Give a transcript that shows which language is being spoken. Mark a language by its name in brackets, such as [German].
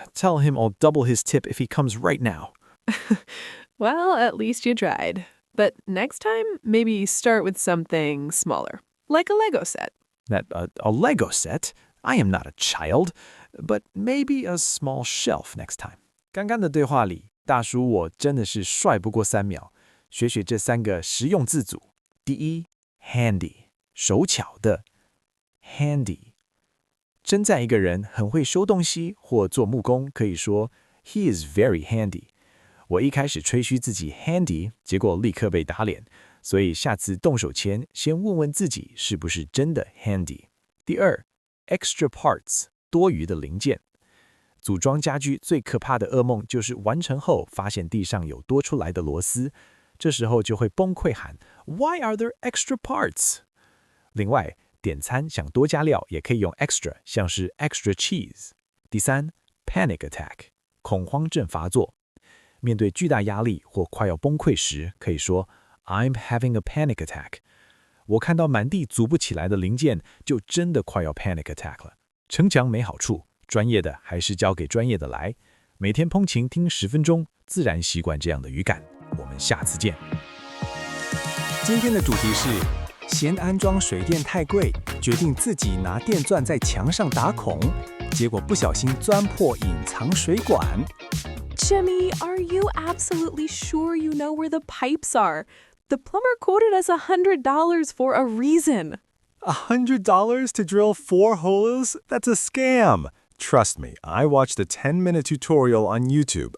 [English] Tell him I'll double his tip if he comes right now. Well, at least you tried. But next time, maybe start with something smaller, like a Lego set. A Lego set? I am not a child. But maybe a small shelf next time. [Chinese] 刚刚的对话里，大叔我真的是帅不过3秒。学学这3个实用字组。第一 ，handy， 手巧的 ，handy。称赞一个人很会收东西或做木工，可以说 [English] He is very handy。 [Chinese] 我一开始吹嘘自己 handy， 结果立刻被打脸。所以下次动手前，先问问自己是不是真的 handy。第二 ，extra parts。多余的零件，组装家居最可怕的噩梦就是完成后发现地上有多出来的螺丝，这时候就会崩溃喊 [English] Why are there extra parts？ [Chinese] 另外，点餐想多加料也可以用 extra， 像是 [English] extra cheese。 [Chinese] 第三 ，panic attack， 恐慌症发作。面对巨大压力或快要崩溃时，可以说 [English] I'm having a panic attack。 [Chinese] 我看到满地组不起来的零件，就真的快要 panic attack 了。逞强没好处，专业的还是交给专业的来。每天通勤听10分钟，自然习惯这样的语感。我们下次见。今天的主题是嫌安装水电太贵，决定自己拿电钻在墙上打孔，结果不小心钻破隐藏水管。 [English] Jimmy, are you absolutely sure you know where the pipes are? The plumber quoted us $100 for a reason. $100 to drill 4 holes? That's a scam. Trust me, I watched a 10-minute tutorial on YouTube.